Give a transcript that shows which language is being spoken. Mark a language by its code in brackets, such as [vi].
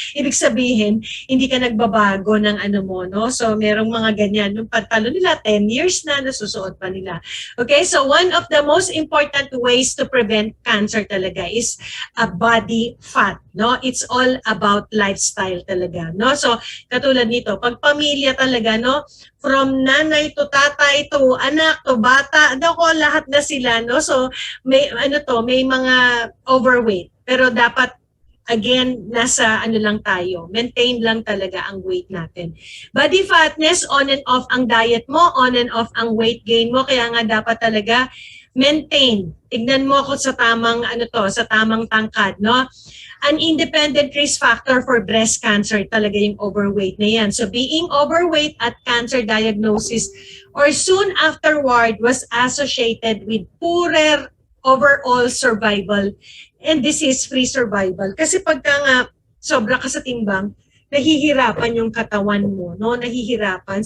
[tl] Ibig sabihin, hindi ka nagbabago ng mo, no? So, merong mga ganyan. Yung pantalon nila, 10 years na, nasusuot pa nila. [en] Okay, so one of the most important ways to prevent cancer talaga is a body fat, no? It's all about lifestyle talaga, no? [tl] So, katulad nito, pag pamilya talaga, no? From nanay to tatay to anak to bata, lahat na sila, no? So, may may mga overweight. Pero dapat again nasa lang tayo, maintain lang talaga ang weight natin. Body fatness, on and off ang diet mo, on and off ang weight gain mo, kaya nga dapat talaga maintain. Tignan mo ako sa tamang sa tamang tangkad, no? [en] An independent risk factor for breast cancer [tl] talaga yung overweight na yan. [en] So being overweight at cancer diagnosis or soon afterward was associated with poorer overall survival and disease-free survival. [tl] Kasi pagka nga sobra ka sa timbang, nahihirapan yung katawan mo, no? Nahihirapan.